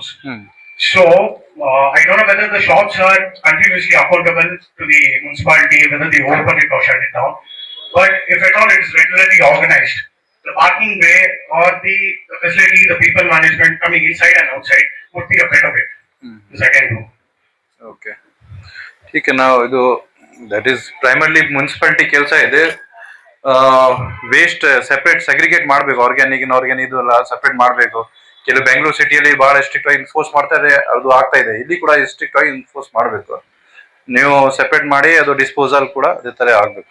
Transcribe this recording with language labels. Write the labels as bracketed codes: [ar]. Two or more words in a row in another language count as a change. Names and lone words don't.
[en] So I don't know whether the shops are continuously accountable to the municipality, whether they open it or shut it down. But if at all it is regularly organized, the parking way or the facility, the people management coming inside and outside would be a better way. This I can do. [kn] ಓಕೆ, [hi] ठीक है. [kn] ನಾವು ಇದು [en] that is primarily municipality [kn] ಕೆಲಸ ಇದೆ. [en] waste separate segregate [kn] ಮಾಡಬೇಕು, [en] organic inorganic [kn] ಇದು ಎಲ್ಲ ಸೆಪರೇಟ್ ಮಾಡಬೇಕು. ಕೆಲವು ಬೆಂಗಳೂರು ಸಿಟಿಯಲ್ಲಿ ಬಹಳ ಸ್ಟ್ರಿಕ್ಟ್ ಆಗಿ ಎನ್ಫೋರ್ಸ್ ಮಾಡ್ತಾರೆ, ಅದು ಆಗ್ತಾ ಇದೆ. ಇಲ್ಲಿ ಕೂಡ ಸ್ಟ್ರಿಕ್ಟ್ ಆಗಿ ಎನ್ಫೋರ್ಸ್ ಮಾಡಬೇಕು. ನೀವು ಸೆಪರೇಟ್ ಮಾಡಿ ಅದು ಡಿಸ್ಪೋಸಲ್ ಕೂಡ ಅದೇ ತರ ಆಗ್ಬೇಕು.